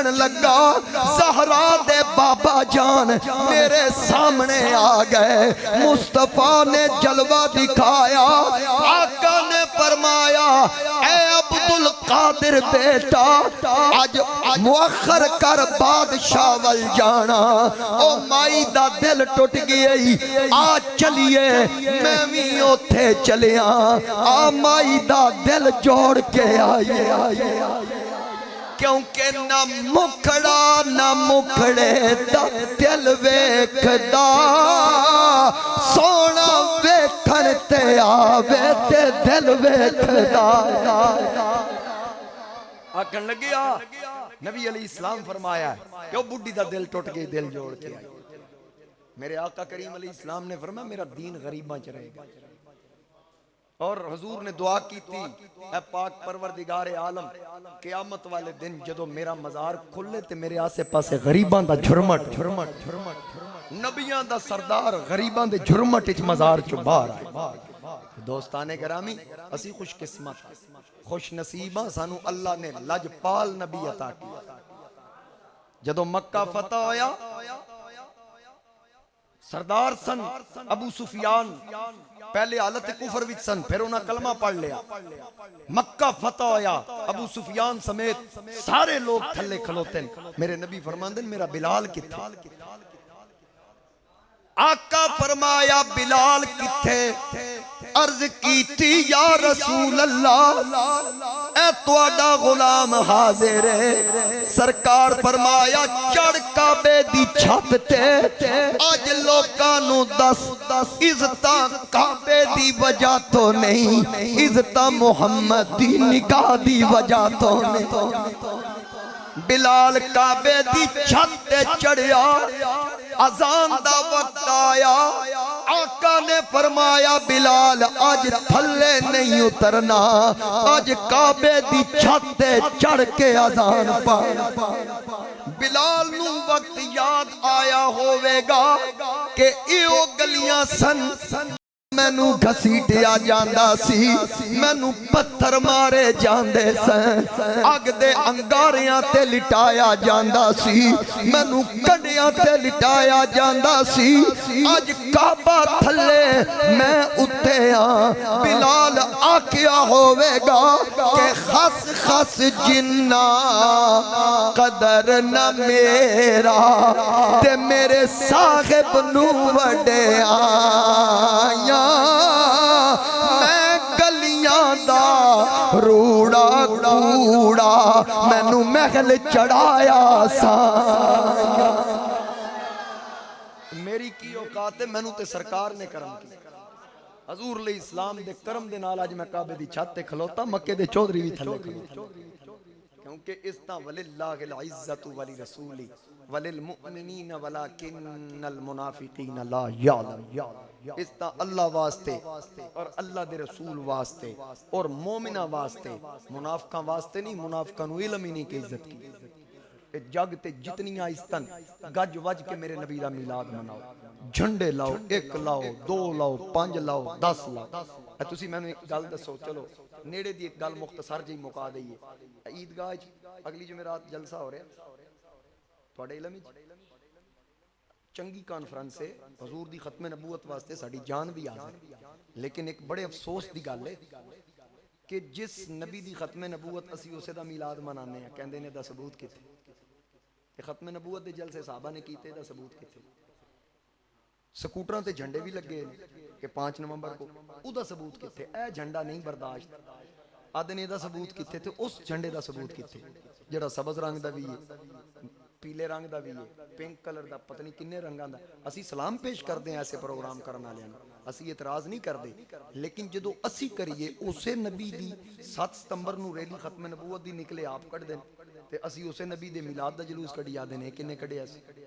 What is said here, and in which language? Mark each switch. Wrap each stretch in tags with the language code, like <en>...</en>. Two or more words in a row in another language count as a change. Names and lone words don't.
<pa>لگا، زہرا دے بابا جان میرے سامنے آ گئے، مصطفیٰ نے جلوہ دکھایا، آقا نے فرمایا اے عبدالقادر بیٹا آج مؤخر کر بادشاہ وال جانا، او مائی دا دل ٹوٹ گئی، آج چلیے میں بھی اوتھے چلیاں، آ مائی دا دل جوڑ کے آئیے، کیونکہ نہ مکھڑا نہ مکھڑے دا دل ویکھدا، سونا ویکھن تے آوے تے دل ویکھدا۔ آکھن لگیا نبی علیہ السلام فرمایا ہے کہ وہ بڈی دا دل ٹوٹ گئی دل جوڑ کے آئی۔ میرے آقا کریم علیہ السلام نے فرمایا میرا دین غریباں چ رہے گا، اور حضور نے دعا کی تھی اے پاک پروردگار عالم قیامت والے دن جدو میرا مزار کھلے تے میرے آسے پاسے غریباں دا جھرمٹ، نبیاں دا سردار غریباں دے جھرمٹ اچ مزار چو باہر آئے۔ دوستانے گرامی اسی خوش قسمت خوش نصیباں سانو اللہ نے لجپال نبی عطا کیا۔ جدو مکہ فتح ہویا سردار سن ابو سفیان پہلے حالت کفر وچ سن، پھر انہاں کلمہ پڑھ لیا، مکہ فتح ہویا ابو سفیان سمیت سارے لوگ تھلے کھلوتے ہیں، میرے نبی فرماندن میرا بلال کتھے؟ آقا فرمایا بلال کتھے؟ عرض کی تھی یا رسول اللہ اے تواڈا غلام حاضر ہے، سرکار فرمایا چڑھ کعبے دی چھت تے آج لوکاں نو دس عزتاں کعبے دی وجہ تو نہیں، عزتاں محمد دی نگاہ دی وجہ تو نہیں۔ بلال کعبے دی چھت تے چڑھیا، اذان دا وقت آیا، آقا نے فرمایا بلال آج تھلے نہیں اترنا، آج کعبے دی چھت تے چڑھ کے اذان پڑھ۔ بلال نو وقت یاد آیا ہوئے گا کہ ایو گلیاں سن مینو گھسیٹیا جاندا سی، مینو پتھر مارے جاندے سن، اگ دے انگاریاں تے لٹایا جاندا سی، مینو کڈیاں تے لٹایا جاندا سی، اج کعبہ تھلے میں اتے ہاں۔ بلال آکیا ہوئے گا کہ خس خس جنہ قدر نہ میرا تے میرے صاحب نو وڈے آیا، میں گلیاں دا روڑا کوڑا مینو محل چڑھایا سا۔ میری کی اوقات ہے مینو تے سرکار نے کرم کی، حضور علیہ السلام دے کرم دے نال اج میں کعبے دی چھت تے کھلوتا، مکے دے چودھری بھی تھلے کھلوتا، کیونکہ اس طرح</pa> <ar>وللہ العزت ولرسولی وللمؤمنین ولکن المنافقین لا یعلم،</ar> <pa>اس طرح اللہ واسطے اور اللہ دے رسول واسطے اور مومنہ واسطے، منافقہ واسطے نہیں، منافقہ نو علم ہی نہیں کہ عزت کی۔ جگ تے جتنی آئستن گج وج کے میرے نبی دا میلاد مناؤ، جھنڈے لاؤ، ایک لاؤ، دو لاؤ، پانچ لاؤ، 10 لاؤ۔ تسی میں نے ایک گل دسو، چلو نیڑے دی ایک گل مختصر جی مکا دئیے، عیدگاہ اگلی جمعرات جلسہ ہو رہا ہے تواڈے علم وچ، چنگی کانفرنس ہے، حضور دی ختم نبوت واسطے ساڈی جان بھی حاضر، لیکن ایک بڑے افسوس دی گل ہے کہ جس نبی دی ختم نبوت اسی اسے دا میلاد منانے ہیں، کہندے نے دا ثبوت کتے؟ کہ ختم نبوت دے جلسے صحابہ نے کیتے دا ثبوت کتے؟ سکوٹراں تے جھنڈے بھی لگے کہ 5 نومبر کو، او دا ثبوت کتے؟ اے جھنڈا نہیں برداشت، ਆਦੇ ਨੇ ਇਹਦਾ ਸਬੂਤ ਕਿੱਥੇ? ਤੇ ਉਸ ਝੰਡੇ ਦਾ ਸਬੂਤ ਕਿੱਥੇ ਜਿਹੜਾ ਸਬਜ਼ ਰੰਗ ਦਾ ਵੀ ਹੈ, ਪੀਲੇ ਰੰਗ ਦਾ ਵੀ ਹੈ,</pa> <en>pink color</en> <pa>ਦਾ, ਪਤਾ ਨਹੀਂ ਕਿੰਨੇ ਰੰਗਾਂ ਦਾ। ਅਸੀਂ ਸਲਾਮ ਪੇਸ਼ ਕਰਦੇ ਹਾਂ ਐਸੇ ਪ੍ਰੋਗਰਾਮ ਕਰਨ ਵਾਲਿਆਂ ਨੂੰ, ਅਸੀਂ ਇਤਰਾਜ਼ ਨਹੀਂ ਕਰਦੇ, ਲੇਕਿਨ ਜਦੋਂ ਅਸੀਂ ਕਰੀਏ ਉਸੇ ਨਬੀ ਦੀ 7 ਸਤੰਬਰ ਨੂੰ ਰੈਲੀ ਖਤਮ ਨਬੂਵਤ ਦੀ ਨਿਕਲੇ ਆਪ ਕੱਢ ਦੇਣ, ਤੇ ਅਸੀਂ ਉਸੇ ਨਬੀ ਦੇ ਮਿਲਾਦ ਦਾ ਜਲੂਸ ਕੱਢੀ ਆਦੇ ਨੇ ਕਿੰਨੇ ਕੱਢਿਆ ਸੀ।</pa>